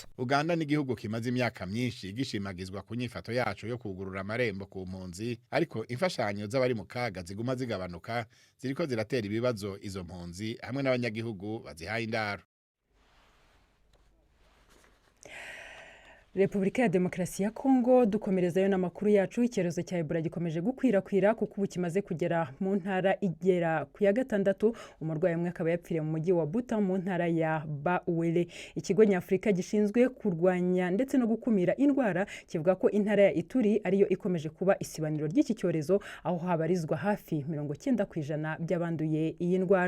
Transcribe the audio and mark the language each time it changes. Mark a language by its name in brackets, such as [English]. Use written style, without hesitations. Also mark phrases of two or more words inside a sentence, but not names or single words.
[Rundi] Uganda ni igihugu kimaze imyaka myinshi gishimagizwa ku nyifato yacu yo kugurura amarembo ku mpunzi, ariko imfashanyo z'abari mu kaga ziguma zigabanuka, ziriko ziratera ibibazo izo mpunzi hamwe n'abanyagihugu bazihaye indaro. [Kinyarwanda] Repubulika ya Demokarasi ya Kongo dukomerezayo n'amakuru yacu. Icyorezo cya Ebola gikomeje gukwirakwira kuko ubu kimaze kugera mu ntara igera ku ya 6. Umurwayi umwe akaba yapfiriye mu mujyi wa Buta mu ntara ya Bauele. Ikigo nyafurika gishinzwe kurwanya ndetse no gukumira indwara kivuga ko intara ya Ituri ariyo ikomeje kuba isibaniro ry'iki cyorezo, aho habarizwa hafi 90% by'abanduye iyi ndwara.